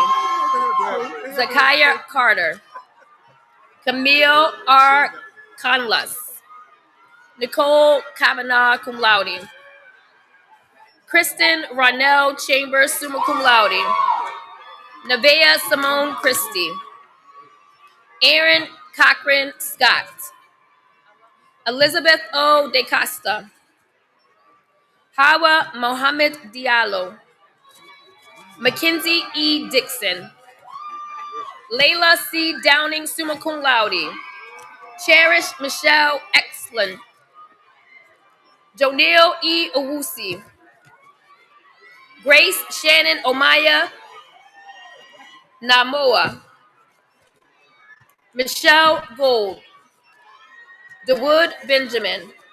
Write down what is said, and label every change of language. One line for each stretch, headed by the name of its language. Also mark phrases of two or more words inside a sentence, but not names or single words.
English: Zakaya Carter. Camille R. Conlus. Nicole Kavanaugh,
Latin: cum laude.
English: Kristen Ronell Chambers,
Latin: summa cum laude.
English: Nevaeh Simone Christie. Aaron Cochran Scott. Elizabeth O. De Costa. Hawa Mohammed Diallo. Mackenzie E. Dixon. Layla C. Downing,
Latin: summa cum laude.
English: Cherish Michelle Exlin. Jonil E. Owusi. Grace Shannon Omaya Namoa. Michelle Gold. DeWood Benjamin.